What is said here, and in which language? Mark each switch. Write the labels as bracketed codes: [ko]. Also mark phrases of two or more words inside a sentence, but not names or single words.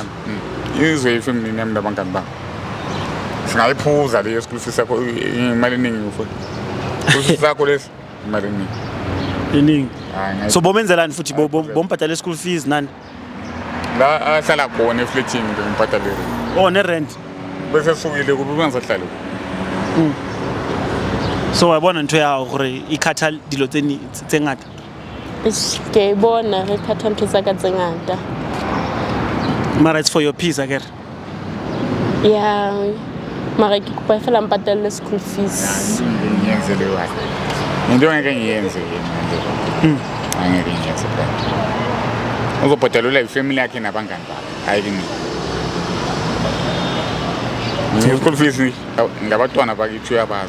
[zu] izwe ifamily nami nabangani bami singayiphuza leyo [en] school fees [zu] yakho imali eningi ufuna [en] school fees [zu] yakho lesi imali eningi so bomenzelani futhi bombhadala [en] school fees [zu] nani la ahlala khona eflatini ngibhadalele ne rent bese sukile kuba bengisahlala [st] so wabona ntwe ya gore ikhatha dilo tse ngata ke bona re khatha ntwe tsa ka tse ngata [en] mara it's for your peace again [st] yeah mara ke kupa fela mpatale [en] school fees [zu] ngiyenze le wayo into engeke ngiyenze angeke ngiyenze uzobhadalela ifamily yakhe nabangani bakhe hayi kimi [en] school fees [zu] ngabantwana bakithi uyabazi